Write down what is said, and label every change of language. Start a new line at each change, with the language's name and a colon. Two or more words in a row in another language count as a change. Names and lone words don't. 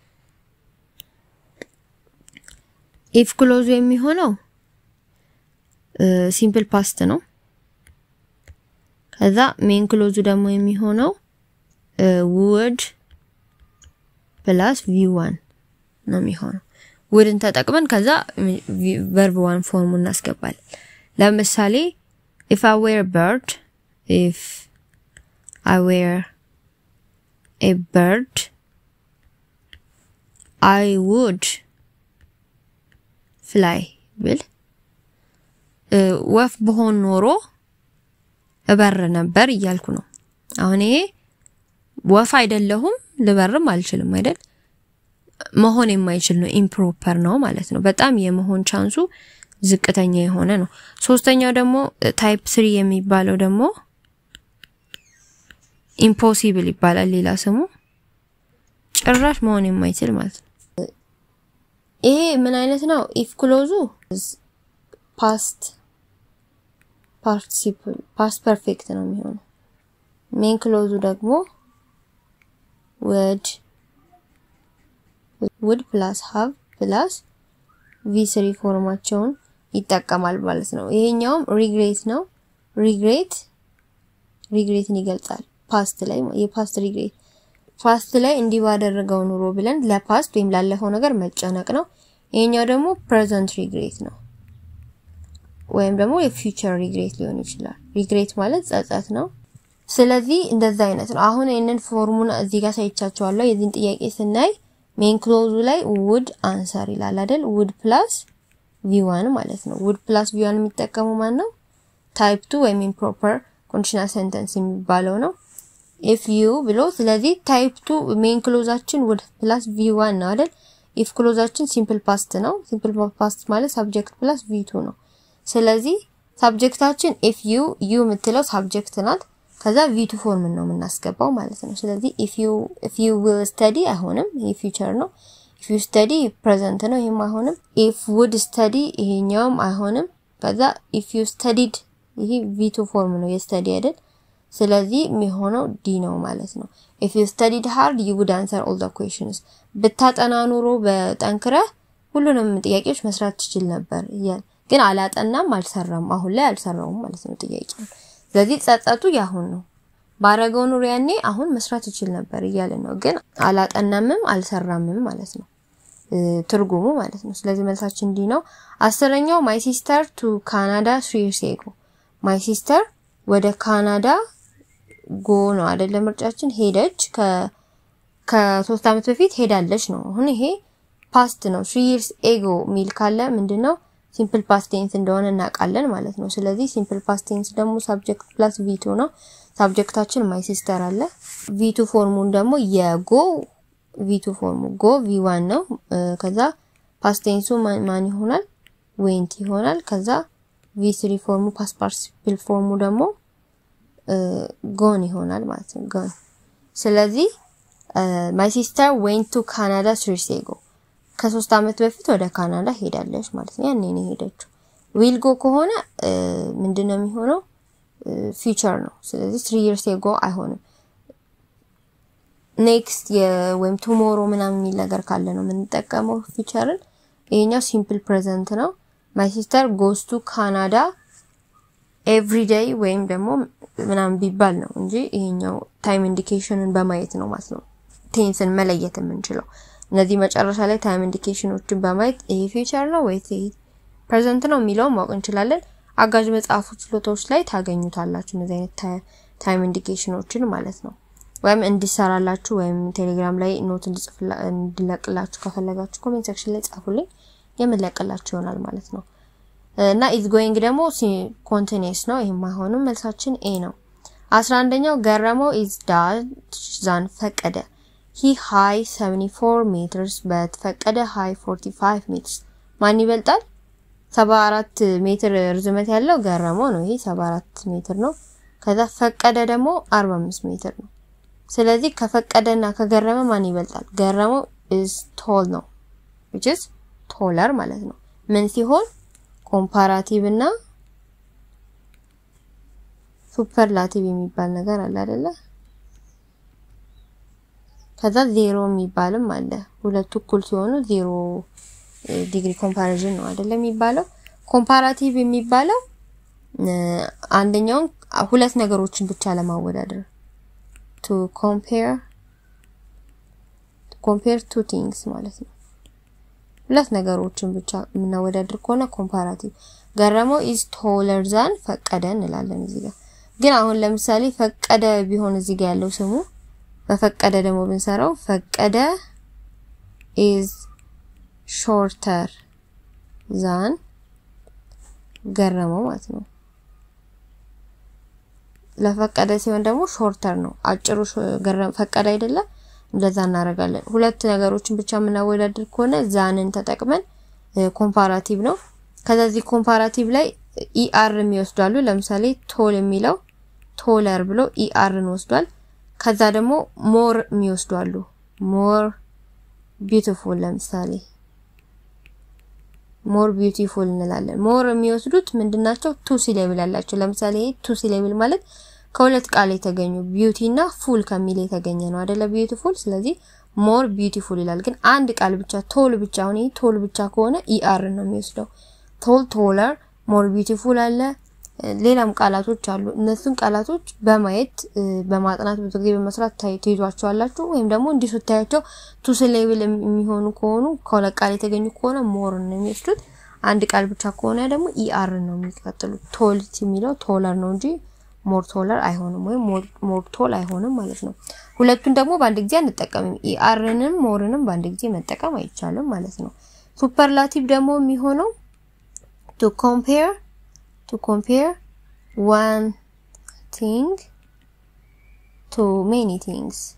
English: if clause
Amharic: የሚሆነው
English: simple past
Amharic: ነው ከዛ
English: main clause
Amharic: ደግሞ የሚሆነው
English: would plus v1
Amharic: ነው የሚሆነው wouldን ተጠቅመን ከዛ
English: verb 1
Amharic: ፎርሙን እናስገባለን ለምሳሌ
English: if I were a bird I would fly
Amharic: ብል ወፍ በሆን ኖሮ እበር ነበር ይያልኩ ነው አሁን ይሄ ወፍ አይደለሁም ልበርም አልችልም አይደል መሆን የማይችል ነው improper ነው ማለት ነው በጣም የመሆን ቻንሱ ዝቅተኛ የሆነ ነው ሶስተኛው ደግሞ ታይፕ 3 የሚባለው ደግሞ impossible ይባላል ሌላ ስሙ ጭራሽ መሆን የማይችል ማለት ነው ይሄ ምን አይነት ነው
English: if clause past participle past perfect
Amharic: ነው የሚሆነው
English: main clause
Amharic: ደግሞ
English: would plus have plus v3
Amharic: ፎርማቸውን ይጠቀማል ማለት ነው ይሄኛውም regret ነው regretን ይገልጻል past ላይ የpast regret past ላይ እንዲህ ባደረገው ኑሮ ብለን ለpast ወይም ላለፈው ነገር መጨነቅ ነው ይሄኛው ደግሞ
English: present regret
Amharic: ነው ወይም ደግሞ
English: የfuture regret
Amharic: ሊሆን ይችላል regret ማለት ጸጸት ነው ስለዚህ እንደዛ አይነት ነው አሁን ይሄንን ፎርሙላ እዚህ ጋር ሳይቻቸዋለሁ የዚህን ጥያቄ ስናይ
English: main clause
Amharic: ላይ
English: would answer
Amharic: ይላል አይደል
English: would plus v1
Amharic: ማለት ነው
English: would plus v1
Amharic: የሚጠቀመው ማን ነው
English: type 2
Amharic: ወይም
English: improper conditional sentence
Amharic: የሚባለው ነው
English: if you
Amharic: ብሎ ስለዚህ
English: type 2 main clauseአችን would plus v1
Amharic: ነው አይደል
English: if clauseአችን simple
Amharic: past ነው
English: simple past
Amharic: ማለት
English: subject plus v2
Amharic: ነው ስለዚህ subjectአችን
English: if you
Amharic: የምትለው subject ናት ከዛ v2 ፎርም ነው የምናስገባው ማለት ነው ስለዚህ
English: if you will study
Amharic: አይሆንም ይሄ future ነው
English: if you study
Amharic: present ነው ይሄም አይሆንም
English: if would study
Amharic: ይሄኛውም አይሆንም ከዛ
English: if you studied
Amharic: ይሄ v2 ፎርም ነው የstudy አይደል ስለዚህ የሚሆነው
English: d
Amharic: ነው ማለት ነው
English: if you studied hard you would answer all the questions
Amharic: በታጠና ኑሮ በጠንክረ ሁሉንም ጥያቄዎች መስራት ትችል ነበር ይላል ግን አላጠናም አልሰራም አሁን ላይ አልሰራውም ማለት ነው ጥያቄው ስለዚህ ጸጸቱ ያሁን ነው ባረገው ኑሮ ያኔ አሁን መስራት ይችል ነበር ይያለ ነው ግን አላጠናምም አልሰራምም ማለት ነው ትርጉሙ ማለት ነው ስለዚህ መልሳችን እንዲ ነው አስረኛው
English: my sister to Canada 3 years ago my sister
Amharic: ወደ ካናዳ go ነው አይደለ ምርጫችን ሄደች ከ3 አመት በፊት ሄዳለች ነው አሁን ይሄ past ነው
English: 3 years ago
Amharic: ሚል ካለ ምንድነው
English: simple past tense
Amharic: እንደሆነ እናውቃለን ማለት ነው ስለዚህ
English: simple past tense
Amharic: ደግሞ
English: subject plus v2
Amharic: ነው subjectአችን
English: my sister
Amharic: አለ v2 ፎርሙን ደግሞ የgo v2 ፎርሙ
English: go v1
Amharic: ነው ከዛ
English: past tense
Amharic: ማን ይሆናል went ይሆናል ከዛ v3 ፎርሙ
English: past participle
Amharic: ፎርሙ ደግሞ gone ይሆናል ማለት ነው gone ስለዚህ
English: my sister went to Canada 3 years ago
Amharic: ከ3 አመት በፊት ወደ ካናዳ ሄዳለች ማለት ነው ያኔ ነው ሄደችው
English: will go
Amharic: ከሆነ ምንድነው የሚሆነው future ነው ስለዚህ
English: 3 years ago
Amharic: አይሆንም next ወይም tomorrow ምናምን የሚል ነገር ካለ ነው የምንጠቀመው futureን ይሄኛው
English: simple present
Amharic: ነው
English: my sister goes to Canada every day
Amharic: ወይም ደግሞ ምናምን ቢባል ነው እንጂ ይሄኛው
English: time indicationን
Amharic: በማየት ነው ማለት ነው tenseን መለየት የምንችለው እነዚህ መጨረሻ ላይ
English: time indicationዎችን
Amharic: በማየት ይሄ future ነው ወይስ ይሄ present ነው የሚለው ማወቅ እንችላለን አጋዥ መጽሐፎች ሎቶች ላይ ታገኙታላችሁ እነዚህ አይነት time indicationዎችን ማለት ነው ወይም እንዲሰራላችሁ ወይም ቴሌግራም ላይ ኖት እንድለቅላችሁ ከፈለጋችሁ ኮሜንት ሴክሽን ላይ ጻፉልኝ የምለቅላችሁ ይሆናል ማለት ነው እና
English: is going
Amharic: ደግሞ continuous ነው ይሄም አይሆንም መልሳችን A ነው 11ኛው ገረመው
English: is than
Amharic: ፈቀደ
English: he high 74 meters but ፈቀደ high 45 meters
Amharic: ማን ይበልጣል 74 ሜትር ርዝመት ያለው ገረመው ነው ይሄ 74 ሜትር ነው ከዛ ፈቀደ ደግሞ 45 ሜትር ነው ስለዚህ ከፈቀደና ከገረመ ማን ይበልጣል ገረመው
English: is tall
Amharic: ነው
English: which is taller
Amharic: ማለት ነው ምን ሲሆን comparative እና superlative የሚባል ነገር አለ አይደለ ከዛ 0 የሚባልም አለ ሁለቱ እኩል ሲሆኑ 0 ዲግሪ ኮምፓሪዥን ነው አይደለ የሚባለው comparative የሚባለው አንደኛው ሁለት ነገሮችን ብቻ ለማወዳደር
English: to compare two things
Amharic: ማለት ነው ሁለት ነገሮችን ብቻ እናወዳድር ከሆነ comparative ገረመው
English: is taller than
Amharic: ፈቀደ እንላለን እዚህ ጋር ግን አሁን ለምሳሌ ፈቀደ ቢሆን እዚህ ጋር ያለው ስሙ በፈቀደ ደግሞ ብንሰራው ፈቀደ
English: is shorter than
Amharic: ገረመው ማለት ነው ለፈቀደ ሲሆን ደግሞ shorter ነው አጭሩ ፈቀደ አይደለ እንደዛ እናረጋለን ሁለት ነገሮችን ብቻ ምናወዳድር ከሆነ ዛንን ተጠቅመን comparative ነው ከዛዚህ comparative ላይ er የሚወስዳሉ ለምሳሌ tall የሚለው taller ብሎ er ን ወስዷል ከዛ ደግሞ more የሚወስዳሉ
English: more beautiful
Amharic: ለምሳሌ
English: more beautiful
Amharic: እንላለን more የሚወስዱት ምንድናቸው
English: to syllable
Amharic: ያላቸው ለምሳሌ
English: to syllable
Amharic: ማለት ከሁለት ቃል የተገኙ beauty እና full ከሚል የተገኘ ነው አይደለ beautiful ስለዚህ
English: more beautiful
Amharic: ይላል ግን አንድ ቃል ብቻ tall ብቻ ሆነ tall ብቻ ከሆነ er ነው የሚወስደው
English: tall taller more beautiful
Amharic: አለ ሌላም ቃላቶች አሉ እነሱን ቃላቶች በማየት በማጥናት ብዙ ጊዜ በመስራት ታይቷቸዋላችሁ ወይም ደግሞ እንዲስታያቸው
English: to syllable
Amharic: የሚሆኑ ከሆኑ ከለቃል የተገኙ ከሆነ more ነው የሚወስዱት አንድ ቃል ብቻ ከሆነ ደግሞ er ነው የሚቀጥሉት tall የሚለው taller ነው እንጂ
English: more taller
Amharic: አይሆንም ወይ
English: more tall
Amharic: አይሆንም ማለት ነው ሁለቱን ደግሞ በአንድ ጊዜ አንጠቀምም erንም moreንም በአንድ ጊዜ መጠቀም አይቻልም ማለት ነው ሱፐርላቲቭ ደግሞ የሚሆነው
English: to compare one thing to many things